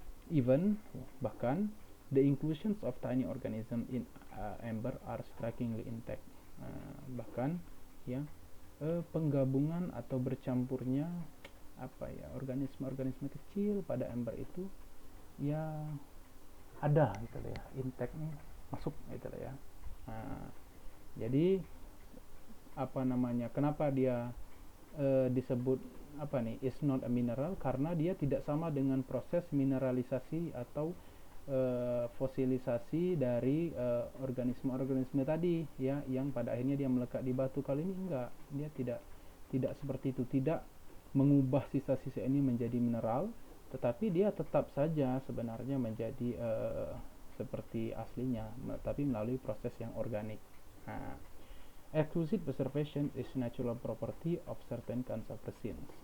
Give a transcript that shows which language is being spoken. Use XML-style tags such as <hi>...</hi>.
<en>Even</en> <id>bahkan</id> <en>the inclusions of tiny organism in amber are strikingly intact.</en> <id>Bahkan ya, penggabungan atau bercampurnya organisme-organisme kecil pada amber itu ya ada gitu loh ya, intake nih masuk gitu loh ya. Nah, jadi apa namanya, kenapa dia disebut apa nih,</id> <en>is not a mineral,</en> <id>karena dia tidak sama dengan proses mineralisasi atau fosilisasi dari organisme-organisme tadi ya, yang pada akhirnya dia melekat di batu. Kali ini enggak, dia tidak seperti itu, tidak mengubah sisa-sisa ini menjadi mineral, tetapi dia tetap saja sebenarnya menjadi seperti aslinya, tapi melalui proses yang organik.</id> <en>Nah, exquisite preservation is natural property of certain kinds of resins.</en>